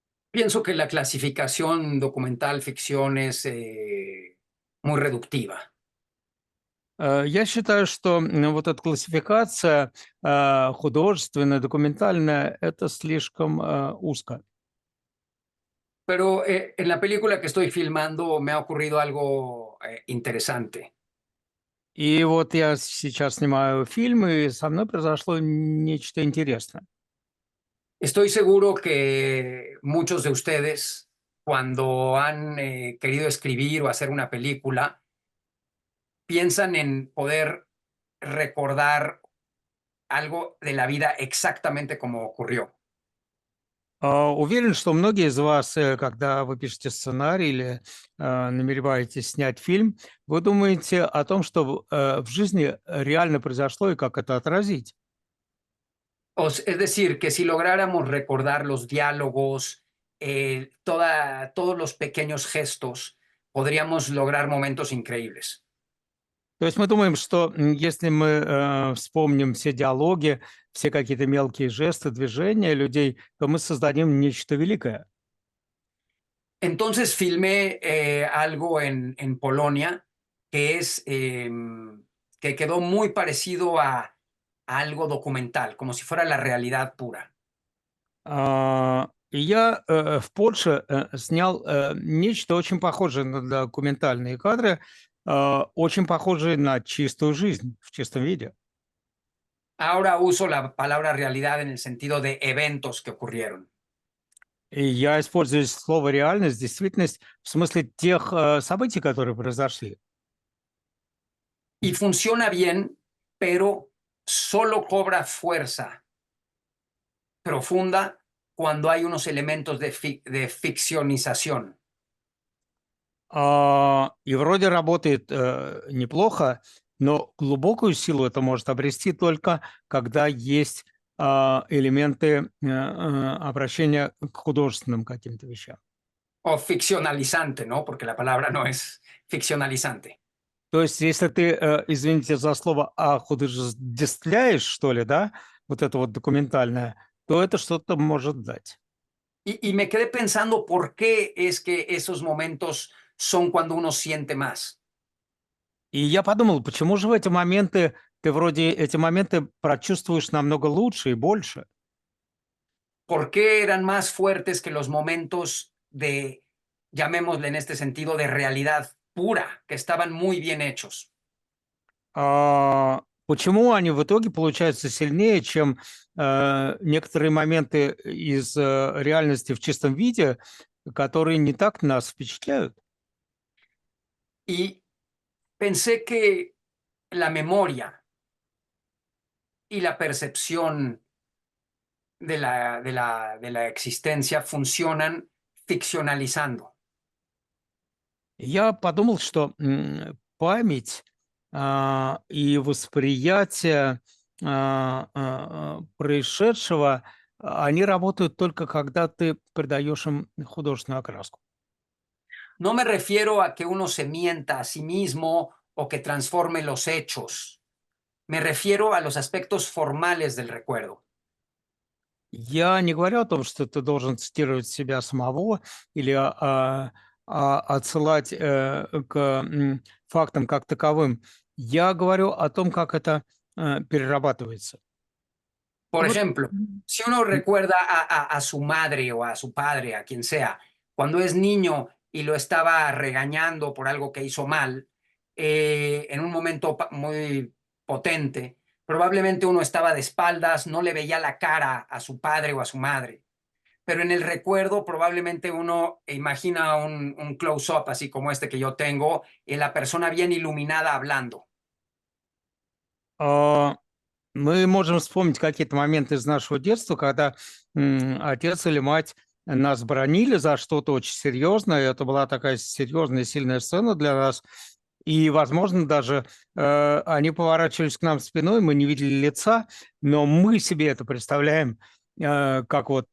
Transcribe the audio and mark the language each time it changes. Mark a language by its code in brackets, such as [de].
[es] Pienso que la clasificación documental ficción es muy reductiva. [ru] Я считаю, что вот эта классификация художественная, документальная, это слишком узко. [es] Pero en la película que estoy filmando me ha ocurrido algo interesante. [ru] И вот я сейчас снимаю фильм, и со мной произошло нечто интересное. [es] Estoy seguro que muchos de ustedes, cuando han querido escribir o hacer una película, piensan en poder recordar algo de la vida exactamente como ocurrió. [ru] Уверен, что многие из вас, когда вы пишете сценарий или намереваетесь снять фильм, вы думаете о том, что в жизни реально произошло и как это отразить. [es] Es decir, que si lográramos recordar los diálogos, todos los pequeños gestos, podríamos lograr momentos increíbles. [ru] То есть мы думаем, что если мы вспомним все диалоги, все какие-то мелкие жесты, движения людей, то мы создадим нечто великое. [es] Entonces filmé algo en Polonia que que quedó muy parecido a algo documental, como si fuera la realidad pura. [ru] И я в Польше снял нечто очень похожее на документальные кадры, очень похожие на чистую жизнь в чистом виде. [es] Ahora uso la palabra realidad en el sentido de eventos que ocurrieron. [ru] И я использую слово «реальность», действительность, в смысле тех событий, которые произошли. [es] Y funciona bien, pero solo cobra fuerza profunda cuando hay unos elementos de ficcionización. [ru] И вроде работает неплохо, но глубокую силу это может обрести только когда есть элементы обращения к художественным каким-то вещам. [es] O ficcionalizante, ¿no? Porque la palabra no es ficcionalizante. [ru] То есть, если ты, извините за слово, художествляешь, что ли, да, вот это вот документальное, то это что-то может дать. [es] Y me quedé pensando por qué es que esos momentos son cuando uno siente más. [ru] И я подумал, почему же в эти моменты ты вроде эти моменты прочувствуешь намного лучше и больше? [es] ¿Por qué eran más fuertes que los momentos de, llamémosle en este sentido, de realidad pura, que estaban muy bien hechos? [ru] Почему они в итоге получаются сильнее, чем некоторые моменты из реальности в чистом виде, которые не так нас впечатляют? [es] Y pensé que la memoria y la percepción de la existencia funcionan ficcionalizando. [ru] Я подумал, что память и восприятие происшедшего, они работают только когда ты придаешь им художественную окраску. [es] No me refiero a que uno se mienta a sí mismo o que transforme los hechos. Me refiero a los aspectos formales del recuerdo. [ru] Я не говорю о том, что ты должен цитировать себя самого или отсылать к фактам как таковым. Я говорю о том, как это перерабатывается. [es] Por [ru] Вот, [es] ejemplo, si uno recuerda a su madre o a su padre, a quien sea, cuando es niño y lo estaba regañando por algo que hizo mal, en un momento muy potente, probablemente uno estaba de espaldas, no le veía la cara a su padre o a su madre. Pero en el recuerdo probablemente uno imagina un close-up así como este que yo tengo, y la persona bien iluminada hablando. [ru] Мы можем вспомнить какие-то моменты из нашего детства, когда отец или мать нас бранили за что-то очень серьезное. Это была такая серьезная, сильная сцена для нас. И, возможно, даже они поворачивались к нам спиной, мы не видели лица, но мы себе это представляем, как вот